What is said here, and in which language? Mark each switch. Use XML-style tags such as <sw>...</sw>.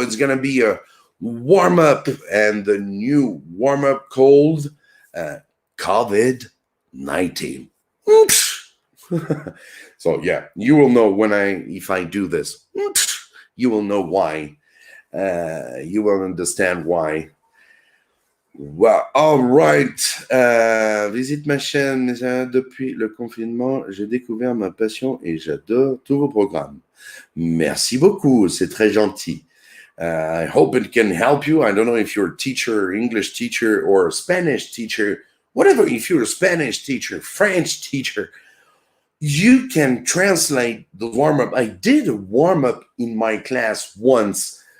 <en>It's gonna be a warm up, and the new warm up called COVID-19. Oops. So yeah, you will know if I do this. Oops. You will know why. You will understand why. Well, all right.</en> <fr>Visite ma chaîne depuis le confinement. J'ai découvert ma passion et j'adore tous vos programmes. Merci beaucoup. C'est très gentil.</fr> <en>I hope it can help you. I don't know if you're a teacher, English teacher, or a Spanish teacher, whatever. If you're a Spanish teacher, French teacher, you can translate the warm-up. I did a warm-up in my class once.</en>